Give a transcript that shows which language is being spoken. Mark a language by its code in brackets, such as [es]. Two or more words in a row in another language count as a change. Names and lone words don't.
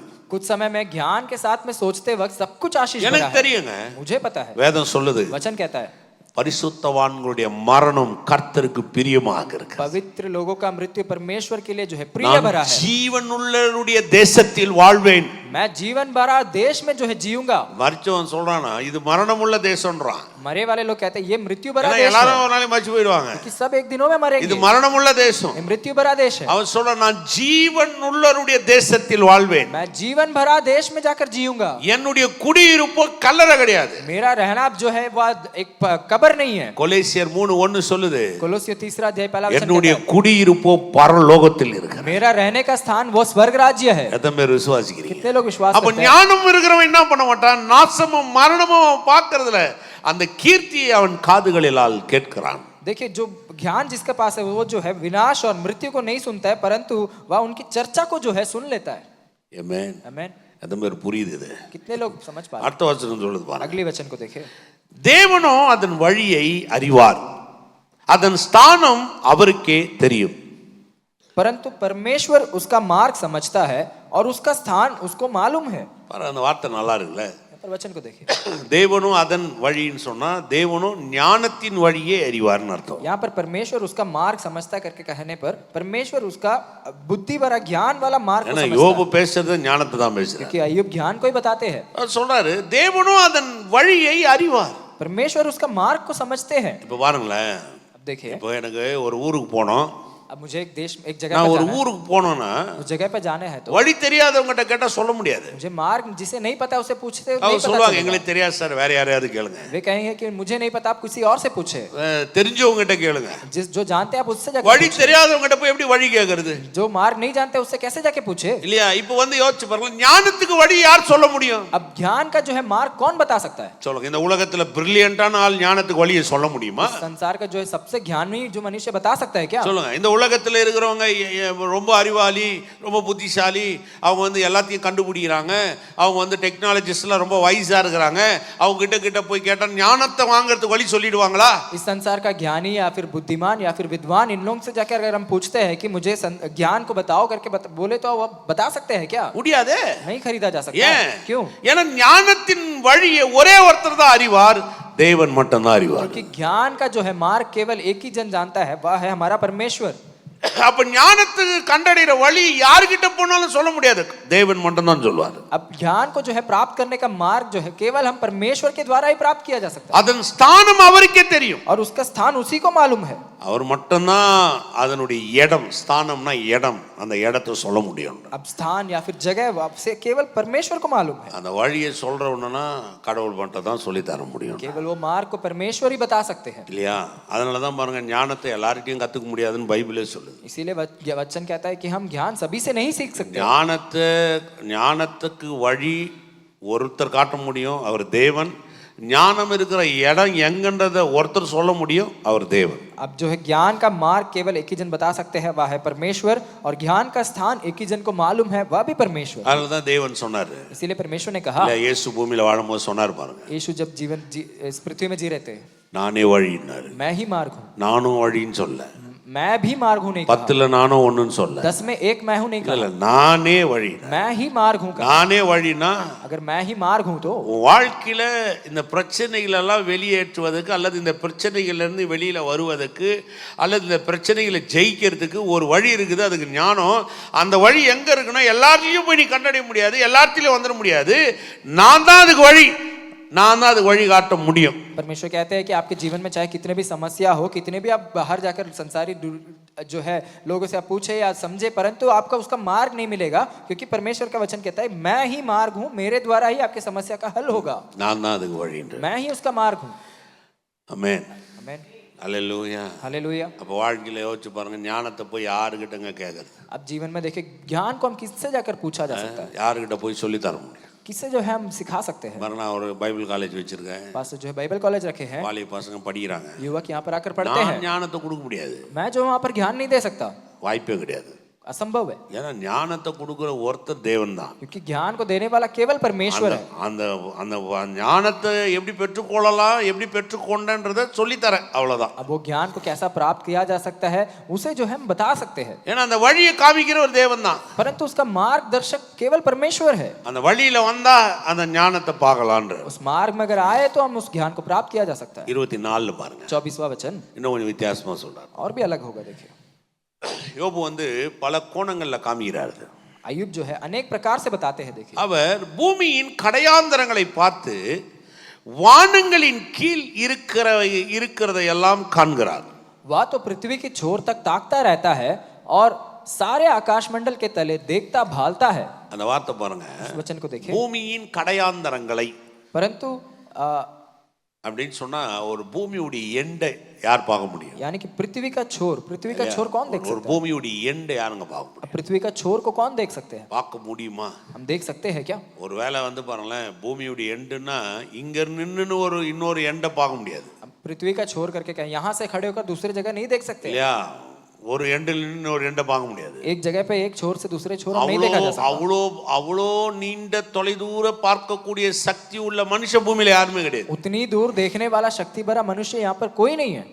[hi] कुछ समय में ज्ञान के साथ में सोचते वक्त सब कुछ आशीष भरा [ta] எனக்கு [hi] है। [ta] தெரியுங்க, [hi] मुझे पता है, [ta] வேதம் சொல்லுது, [hi] वचन कहता है [ta] பரிசுத்தவான்களுடைய மரணம் கர்த்தருக்கு பிரியமாக இருக்கு. [hi] पवित्र लोगों का मृत्यु परमेश्वर के लिए जो है प्रिय [ta] நான் [hi] भरा है। [ta] ஜீவனுள்ளவருடைய தேசத்தில் வாழ்வேன். [hi] मैं जीवन भरा देश में जो है जीऊंगा। [ta] மரிச்சவன் சொல்றானா இது மரணமுள்ள தேசம்ன்றான். [hi] मरे वाले लोग कहते हैं ये मृत्यु भरा [ta] ஏன்னா [hi] देश [ta] எல்லாரும் [hi] है, [ta] ஒரு நாளைக்கு மரிச்சு போயிடுவாங்க. [hi] कि सब एक दिनों में [ta] இது [hi] मरेंगे। [ta] மரணமுள்ள தேசம். [hi] ये मृत्यु भरा देश है। [ta] அவன் சொல்றான், நான் ஜீவனுள்ளவருடைய தேசத்தில் வாழ்வேன். [hi] मैं जीवन भरा देश में जाकर जीऊंगा। [ta] என்னுடைய குடியிருப்பு கல்லறை கிடையாது. [hi] मेरा रहना जो है वह एक कब्र नहीं है। [ta] கொலேசியர் 3:1 சொல்லுது, [hi] कोलोसियो 3 अध्याय पहला वचन [ta] என்னுடைய [hi] कहता है, [ta] குடியிருப்பு பரலோகத்தில் இருக்கு. [hi] मेरा रहने का स्थान वो स्वर्ग राज्य है। [ta] எத்தனை பேர் விசுவாசிக்கிறீங்க? [hi] कितने लोग विश्वास [ta] அப்ப [hi] करते हैं? [ta] ஞானம் இருக்கிறவன் என்ன பண்ண மாட்டான்? நாசமும் மரணமும் அவன் பார்க்கறதுல அந்த கீர்த்தியை அவன் காதுகளிலால் கேட்கிறான். [hi] देखिए, जो ज्ञान जिसके पास है वो जो है विनाश और मृत्यु को नहीं सुनता है, परंतु वह उनकी चर्चा को जो है सुन लेता है। [ta] ஆமென். [hi] आमेन। [ta] எத்தனை பேர் புரியுது இது? [hi] कितने लोग समझ पा रहे [ta] அடுத்த வசனம் சொல்லுது [hi] हैं? [ta] பாருங்க. [hi] अगले वचन को देखें। [ta] தேவனோ அதன் வழியை அறிவார், அதன் ஸ்தானம் அவருக்கே தெரியும். [hi] परंतु परमेश्वर उसका मार्ग समझता है और उसका स्थान उसको मालूम है। [ta] பாரு, அந்த வார்த்தை நல்லா இருக்குல்ல? [hi] पर वचन को देखिए, [ta] தேவனும் அதன் வழின்னு சொன்னா தேவனும் ஞானத்தின் வழியே அறிவார்னு அர்த்தம். [hi] यहाँ पर परमेश्वर उसका मार्ग समझता करके कहने पर परमेश्वर उसका बुद्धि भरा ज्ञान वाला मार्ग को [ta] ஏன்னா [hi] समझता [ta] யோபு [hi] है। [ta] பேசுறது ஞானத்தை தான் பேசுறாரு. [hi] क्योंकि अय्यूब ज्ञान को ही बताते हैं। [ta] அவர் சொல்றாரு, தேவனும் அதன் வழியை அறிவார். [hi] परमेश्वर उसका मार्ग को समझते हैं। [ta] இப்ப பாருங்களேன், [hi] अब देखिए, [ta] இப்போ எனக்கு ஒரு ஊருக்கு போனோம். [hi] अब मुझे एक देश एक जगह [ta] நான் [hi] पर [ta] ஒரு [hi] जाना है। [ta] ஊருக்கு போனோம்னா [hi] उस जगह पे जाने हैं तो [ta] வழி தெரியாதவங்ககிட்ட கேட்டா சொல்ல முடியாது. [hi] मुझे मार्ग जिसे नहीं पता उसे पूछते नहीं [ta] அவங்க [hi] पता [ta] சொல்லுவாங்க, [hi] चलेगा। [ta] எங்களுக்கு தெரியாது சார், வேற யாரையாவது கேளுங்க. [hi] वे कहेंगे कि मुझे नहीं पता, आप किसी और से पूछे। [ta] தெரிஞ்சவங்ககிட்ட கேளுங்க. [hi] जिस जो जानते हैं आप उससे जाके [ta] வழி [hi] पूछे। [ta] தெரியாதவங்ககிட்ட போய் எப்படி வழி கேக்குறது? [hi] जो मार्ग नहीं जानते उससे कैसे जाके पूछे? [ta] இல்லையா? இப்போ வந்து யோசிச்சு பாருங்க, ஞானத்துக்கு வழி யார் சொல்ல முடியும்? [hi] अब ज्ञान का जो है मार्ग कौन बता सकता है? [ta] சொல்லுங்க, இந்த உலகத்துல பிரில்லியன்ட்டான ஆள் ஞானத்துக்கு வழியை சொல்ல முடியுமா? [hi] संसार का जो है सबसे ज्ञानी जो मनुष्य बता सकता है क्या? [ta] சொல்லுங்க, இந்த உலகத்தில் இருக்கிறவங்க ரொம்ப அறிவாளி, ரொம்ப புத்திசாலி, அவங்க வந்து எல்லாத்தையும் கண்டுபிடிக்கிறாங்க, அவங்க வந்து டெக்னாலஜிஸ்ட்லாம் ரொம்ப வைஸாக இருக்கிறாங்க, அவங்க கிட்ட போய் கேட்டால் ஞானத்தை வாங்குறதுக்கு வழி சொல்லிடுவாங்களா? [hi] इस संसार का ज्ञानी या फिर बुद्धिमान या फिर विद्वान, इन लोगों से जाकर अगर हम पूछते हैं कि मुझे ज्ञान को बताओ करके बोले तो वो बता सकते हैं क्या? [ta] முடியாது. [hi] नहीं खरीदा जा सकता है। क्यों? [ta] ஏன்னா ஞானத்தின் வழியை ஒரே ஒருத்தர் தான் அறிவார், தேவன் மட்டும்தான் அறிவார். [hi] क्योंकि ज्ञान का जो है मार्ग केवल एक ही जन जानता है, वह है हमारा परमेश्वर। [ta] அப்ப ஞானத்துக்கு கண்டடைகிற வழி யார்கிட்ட போனாலும் சொல்ல முடியாது, தேவன் மட்டும்தான் சொல்வார். [hi] अब ज्ञान को जो है प्राप्त करने का मार्ग जो है केवल हम परमेश्वर के द्वारा ही प्राप्त किया जा सकता है, [ta] அதன் ஸ்தானம் அவருக்கே தெரியும். [hi] और उसका स्थान उसी को मालूम है। [ta] அவர் மட்டும்தான் அதனுடைய இடம், ஸ்தானம்னா இடம், அந்த இடத்தை சொல்ல முடியும். [hi] अब स्थान या फिर जगह से केवल परमेश्वर को मालूम है। [ta] அந்த वழியை சொல்றவனா கடவுள் மட்டும் தான் சொல்லி தர முடியும். [hi] केवल वो मार्ग को परमेश्वर ही बता सकते हैं। [ta] இல்லையா? அதனால தான் பாருங்க, ஞானத்தை எல்லார்கிட்டயும் கத்துக்க முடியாதுன்னு பைபிளே சொல்லுது. [hi] इसीलिए वचन कहता है कि हम ज्ञान सभी से नहीं सीख सकते। [ta] ஞானத்துக்கு வழி ஒருத்தர் காட்ட முடியும், அவர் தேவன். ஞானம் இருக்கிற இடம் எங்கன்றத ஒருத்தர் சொல்ல முடியும், அவர் தேவன். [hi] अब जो है ज्ञान का मार्ग केवल एक ही जन बता सकते हैं, वह है परमेश्वर, और ज्ञान का स्थान एक ही जन को मालूम है, वह भी परमेश्वर। [ta] அதனால தான் தேவன் சொன்னார், [hi] इसीलिए परमेश्वर ने कहा, [ta] இயேசு பூமியில வாழும்போது சொன்னார் பாருங்க, [hi] यीशु जब इस पृथ्वी में जी रहे थे, [ta] நானே வழின்னாரு. [hi] मैं ही मार्ग हूँ। [ta] நானும் வழின்னு சொல்ல, [hi] मैं भी मार्ग हूँ नहीं कहा। [ta] 10ல நானும் ஒண்ணுன்னு சொல்ல, [hi] 10 में एक मैं हूँ नहीं कहा। [ta] நானே வழி, [hi] मैं ही मार्ग हूँ। [ta] நானே வழினா, [hi] अगर मैं ही मार्ग हूँ तो [ta] வாழ்க்கையில இந்த பிரச்சனைகள் எல்லாம் வெளியேற்றுவதற்கு, அல்லது இந்த பிரச்சனைகள்ல இருந்து வெளியில வருவதற்கு, அல்லது இந்த பிரச்சனைகளை ஜெயிக்கிறதுக்கு ஒரு வழி இருக்குது, அதுக்கு ஞானம். அந்த வழி எங்க இருக்குன்னா, எல்லாத்தையும் போய் நீ கண்டடைய முடியாது, எல்லாத்திலையும் வந்துட முடியாது. நான் தான் அதுக்கு வழி, நான் தான் அதுக்கு வழி காட்ட முடியும். [hi] परमेश्वर कहते हैं कि आपके जीवन में चाहे कितने भी समस्या हो, कितने भी आप बाहर जाकर संसारी जो है लोगों से आप पूछे या समझे, परंतु आपका उसका मार्ग नहीं मिलेगा, क्योंकि परमेश्वर का वचन कहता है मैं ही मार्ग हूँ, मेरे द्वारा ही आपकी समस्या का हल होगा। [ta] நான் தான் அதுக்கு வழின்ற, [hi] मैं ही उसका मार्ग हूँ। [ta] ஆமென், [hi] आमीन, [ta] அல்லேலூயா. [hi] हालेलुया। [ta] அப்ப வாழ்க்கையில யோசிச்சு பாருங்க, ஞானத்தை போய் யாருகிட்டங்க கேட்கறது? [hi] अब जीवन में देखिए, ज्ञान को हम किससे जाकर पूछा जा सकता है? [ta] யாருகிட்ட போய் சொல்லி தர முடியும்? [hi] किससे जो है हम सिखा सकते हैं? [ta] பாருங்க, நான் ஒரு [en] Bible college [ta] வச்சிருக்கேன், [hi] पास जो है [en] Bible college [hi] रखे हैं, [ta] வாலிப பசங்க படிக்கிறாங்க. [hi] युवक यहाँ पर आकर पढ़ते हैं। [ta] நான் ஞானத்தை கொடுக்க முடியாது, [hi] मैं जो वहाँ पर ज्ञान नहीं दे सकता, [ta] வாய்ப்பே கிடையாது. [hi] असंभव है, [ta] ஏன்னா ஞானத்தை கொடுக்குற ஒருத்தர் தேவன் தான். [hi] क्योंकि ज्ञान को देने वाला केवल परमेश्वर है। [ta] அந்த அந்த ஞானத்தை எப்படி பெற்றுக்கொள்ளலாம், எப்படி பெற்றுக்கொண்டன்றதை சொல்லித்தரேன், அவ்வளவுதான். [hi] अब वो ज्ञान को कैसा प्राप्त किया जा सकता है, उसे जो है हम बता सकते हैं, [ta] ஏன்னா அந்த வழியை காமிக்கிற ஒரு தேவன் தான். [hi] परंतु उसका मार्गदर्शक केवल परमेश्वर है। [ta] அந்த வழியில வந்தா அந்த ஞானத்தை பார்க்கலான்ற. [hi] उस मार्ग में अगर आए तो हम उस ज्ञान को प्राप्त किया जा सकता है। [ta] 24 பாருங்க, [hi] 24वां वचन [ta] இன்னும் கொஞ்சம் வித்தியாசமா சொல்றாரு. [hi] और भी अलग होगा। देखिए, [ta] யோபு வந்து பல கோணங்கள்ல காமிக்கிறாரு. [hi] अय्यूब जो है अनेक प्रकार से बताते हैं। देखिए, [ta] அவர் பூமியின் கடையாந்தரங்களை பார்த்து வானங்களின் கீழ் இருக்கிறதை எல்லாம் காண்கிறார். [hi] वह तो पृथ्वी की छोर तक ताकता रहता है और सारे आकाश मंडल के तले देखता भालता है। [ta] அந்த வார்த்தை பாருங்க, [hi] वचन को देखिए, [ta] பூமியின் கடையாந்தரங்களை [hi] परंतु [ta] அப்படின்னு சொன்னா ஒரு பூமியுடைய எண்டை யார் பார்க்க முடியும்? [hi] यानी कि पृथ्वी का छोर कौन देख [ta] ஒரு [hi] सकता है? [ta] பூமியுடைய எண்டை யாருங்க பார்க்க முடியும்? [hi] पृथ्वी का छोर को कौन देख सकते हैं? [ta] பார்க்க முடியுமா? [hi] हम देख सकते हैं क्या? [ta] ஒருவேளை வந்து பாருங்களேன், பூமியுடைய எண்டுன்னா இங்க நின்னு இன்னொரு எண்டை பார்க்க முடியாது, [hi] पृथ्वी का छोर करके क्या यहाँ से खड़े होकर दूसरी जगह नहीं देख सकते? [ta] இல்லையா? ஒரு எண்டில் நின்று ஒரு எண்டை பார்க்க முடியாது. [hi] एक जगह पे एक छोर से दूसरे छोर नहीं देखा जा सकता। [ta] அவ்வளோ நீண்ட தொலைதூர பார்க்கக்கூடிய சக்தி உள்ள மனுஷ பூமியில யாருமே கிடையாது. [hi] उतनी दूर देखने वाला शक्ति भरा मनुष्य यहाँ पर कोई नहीं है।